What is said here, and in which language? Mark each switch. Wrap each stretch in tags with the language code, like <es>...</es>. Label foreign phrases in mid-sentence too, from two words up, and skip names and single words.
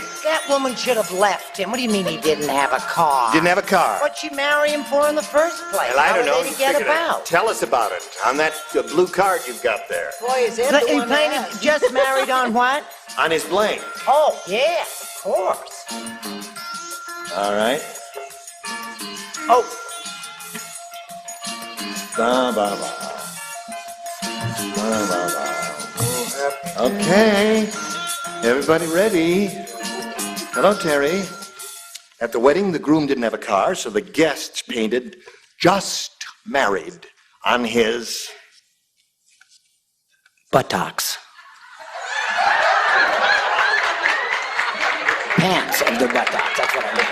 <en>That woman should have left him. What do you mean he didn't have a car? Didn't have a car. What'd she marry him for in the first place? Well, I don't know. How were they to get Figured it. about? Tell us about it on that blue card you've got there. Boy, is that the He one painted that- just married on what? On his blank. Oh, yeah, of course. All right. Oh, Ba, ba, ba. Ba, ba, ba. Okay. Everybody ready? Hello, Terry. At the wedding, the groom didn't have a car, so the guests painted "Just Married" on his buttocks. Pants of the buttocks. That's what I meant.</en>